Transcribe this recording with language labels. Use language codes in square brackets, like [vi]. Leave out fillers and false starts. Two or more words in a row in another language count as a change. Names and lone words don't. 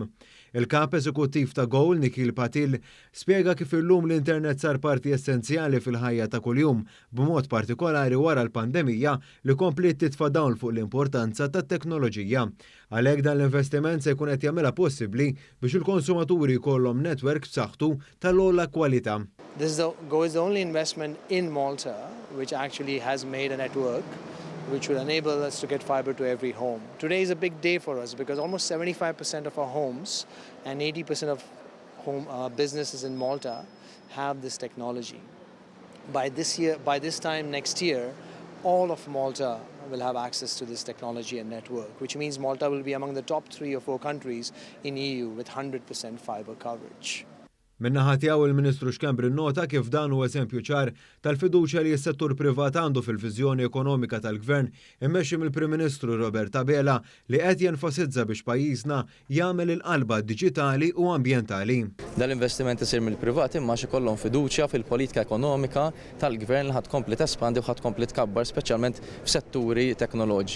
[mt] Il-kap eżekuttiv ta' Go, Nikhil Patil, spjega kif illum l-internet sar parti essenzjali fil-ħajja ta' kuljum, b'mod partikolari wara l-pandemija li komplet titfa' dawn fuq l-importanza tat-teknoloġija. Għalhekk dan l-investiment se jkun qed jagħmilha possibbli biex il-konsumaturi jkollhom netwerk b'saħħtu tal-ogħla kwalità. [en] Go is the only investment in Malta which actually has made a network which will enable us to get fiber to every home. Today is a big day for us because almost 75% of our homes and 80% of home businesses in Malta have this technology. By this time next year, all of Malta will have access to this technology and network, which means Malta will be among the top 3 or 4 countries in EU with 100% fiber coverage. [mt] Min-naħa tiegħu il-Ministru Xkembri nnota kif dan huwa eżempju ċar tal-fiduċja li s-settur privat għandu fil-viżjoni ekonomika tal-Gvern immexxi mill-Prim Ministru Robert Abela li qed jenfasizza biex pajjiżna jagħmel il-qalba diġitali u ambjentali. Dal-investiment isir mill-privat imma xi kollhom fiduċja fil-politika ekonomika tal-Gvern li ħadd kompli tespandi u ħadd kompli tkabbar speċjalment f'setturi teknoloġi.